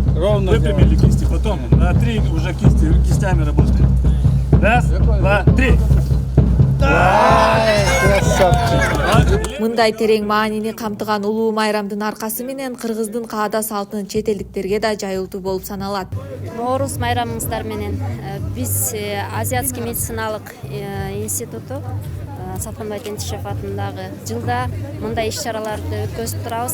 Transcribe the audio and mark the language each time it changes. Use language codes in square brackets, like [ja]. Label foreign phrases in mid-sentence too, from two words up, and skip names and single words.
[ru] Выпрямили кисти, потом на 3 уже кистями работаем. Раз, два, 3. [ky] Мындай терең маанини камтыган улуу майрамдын аркасы менен кыргыздын каада салтын чет элдиктерге да жайылтуу болуп саналат. Ноорус майрамыңыздар менен биз Азиатский медициналык институту Саткынбай Тентишев атындагы жылда мындай иш-чараларды өткөзүп турабыз.